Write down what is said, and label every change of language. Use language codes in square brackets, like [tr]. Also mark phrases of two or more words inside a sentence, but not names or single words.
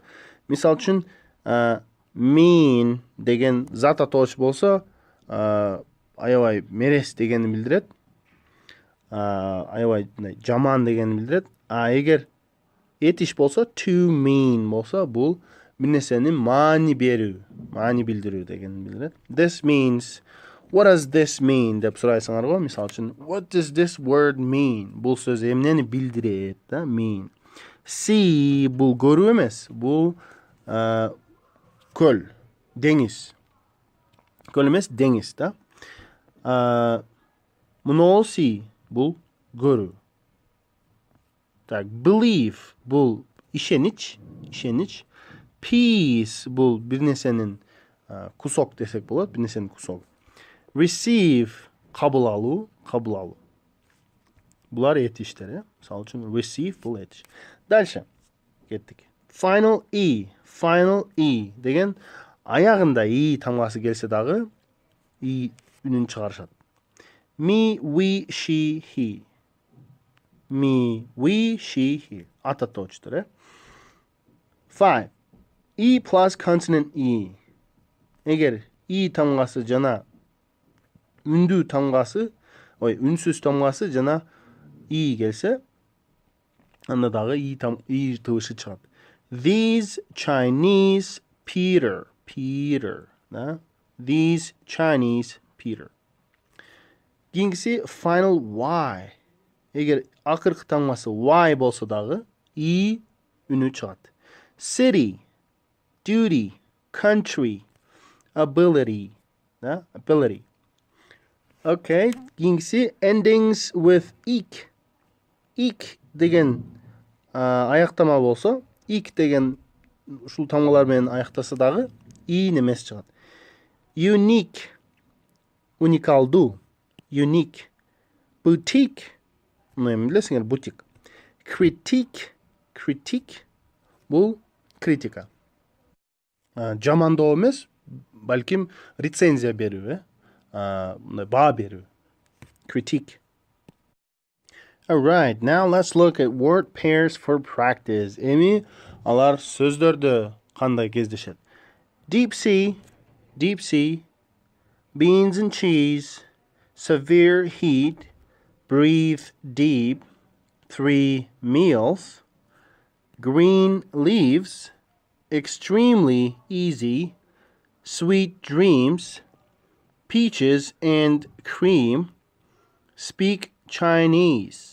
[ky] Мисалы үчүн, mean деген зат атооч болсо, аябай мерес дегенди билдирет. Аябай жаман дегенди билдирет. Эгер этиш болсо, [en] too mean [ky] болсо, бул бир нерсени маани билдирүү дегенди билдирет. [en] This means, what does this mean [ky] деп сурайсыңар го. [en] Мисалы үчүн, what does this word mean? [ky] Бул сөз эмнени билдирет да, [en] mean. [ky] See бул көрүү эмес, бул көл, деңиз. Көл эмес, деңиз да. Мына see бул көрүү. Так, believe бул ишенич. Peace бул бир нерсенин кусок десек болот, бир нерсенин кусогу. Receive кабыл алуу. Булар этиштер, мисалы үчүн receive бул этиш. Дальше кеттик. [en] Final E [ky] деген аягында И тамгасы келсе дагы И үнүн чыгарышат. [en] Me, we, she, he. [ky] Ат атоочтор, 5. [en] E plus consonant E. [ky] Эгер И тамгасы жана үнсүз тамгасы жана И келсе, анда дагы И тыбышы чыгат. [en] These Chinese Peter. Да? These Chinese Peter. [ky] Кийинкиси [en] final Y. [ky] Эгер акыркы тамгасы Y болсо дагы И үнү чыгат. [en] City, duty, country, ability, ability. Okay, kийинкиси endings with ik. [ky] Ik деген аяктама болсо, ik деген ушул тамгалар менен аяктаса дагы и немес чыгат. [en] Unique, уникалдуу, unique. Boutique, [ky] муну эми билесиңер, бутик. [en] Critique, critique, [ky] бул критика. Жамандоо эмес, балким рецензия берүү, баа берүү. [en] Critique. Alright, now let's look at word pairs for practice. [ky] Эми алар сөздөрдө кандай кездешет? [en] Deep sea, beans and cheese, severe heat, breathe deep, 3 meals, green leaves, extremely easy, sweet dreams, peaches and cream, speak Chinese.